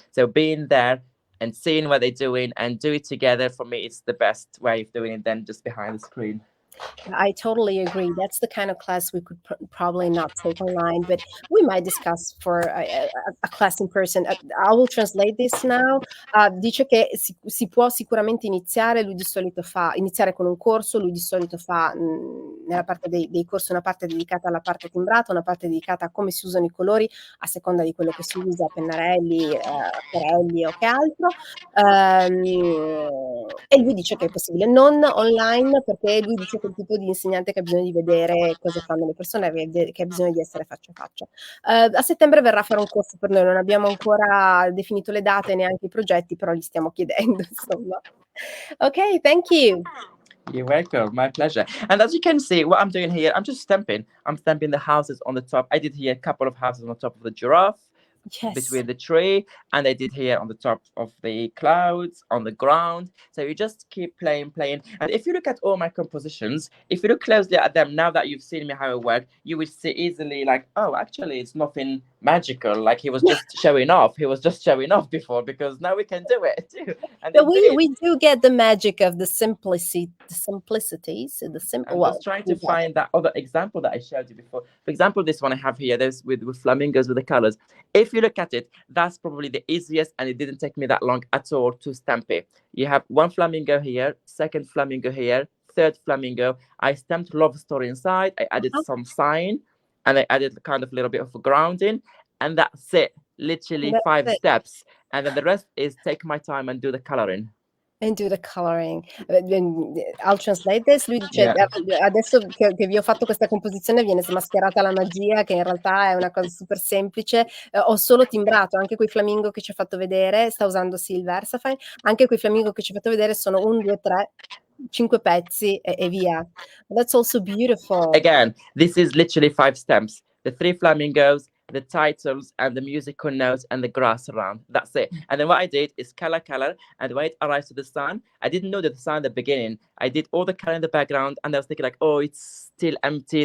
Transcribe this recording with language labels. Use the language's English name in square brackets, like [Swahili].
[English] So being there and seeing what they're doing and do it together, for me, it's the best way of doing it than just behind the screen. I totally agree. That's the kind of class we could probably not take online, but we might discuss for a class in person. I will translate this now. [Italian] Dice che si può sicuramente iniziare. Lui di solito iniziare con un corso. Lui di solito fa nella parte dei corsi una parte dedicata alla parte timbrata, una parte dedicata a come si usano i colori a seconda di quello che si usa, pennarelli, acquerelli o che altro. E lui dice che è possibile non online, perché lui dice che è il tipo di insegnante che ha bisogno di vedere cosa fanno le persone, che ha bisogno di essere faccia a faccia. A settembre verrà a fare un corso per noi, non abbiamo ancora definito le date, neanche i progetti, però gli stiamo chiedendo, insomma. [English] Ok, thank you. You're welcome. My pleasure. And as you can see, what I'm doing here, I'm just stamping. I'm stamping the houses on the top. I did here a couple of houses on the top of the giraffe, Yes. between the tree, and I did here on the top of the clouds, on the ground. So you just keep playing. And if you look at all my compositions, if you look closely at them, now that you've seen me how it worked, you will see easily like, oh, actually it's nothing magical. Like he was just showing off. He was just showing off before, because now we can do it too. And But it did. we do get the magic of the simplicity. So the simple. I'm Well, just trying we to get it. find that other example that I showed you before. For example, this one I have here, there's with flamingos with the colors. If you look at it, that's probably the easiest, and it didn't take me that long at all to stamp it. You have one flamingo here, second flamingo here, third flamingo. I stamped love story inside. I added Uh-huh. some sign, and I added kind of a little bit of a grounding, and that's it. Literally That's 5 it. steps, and then the rest is take my time and do the coloring. And do the coloring. I'll translate this. [Italian] Lui dice, [English] Yeah. [Italian] adesso che vi ho fatto questa composizione viene smascherata la magia, che in realtà è una cosa super semplice. Ho solo timbrato, anche quei flamingo che ci ha fatto vedere, sta usando Silver Sapphire, anche quei flamingo che ci ha fatto vedere sono 1, 2, 3, 5 pezzi e via. [English] That's also beautiful. Again, this is literally 5 stems. The 3 flamingos, the titles, and the musical notes, and the grass around. That's it. And then what I did is color, and when it arrives to the sun, I didn't know the sun at the beginning. I did all the color in the background, and I was thinking like, oh, it's still empty.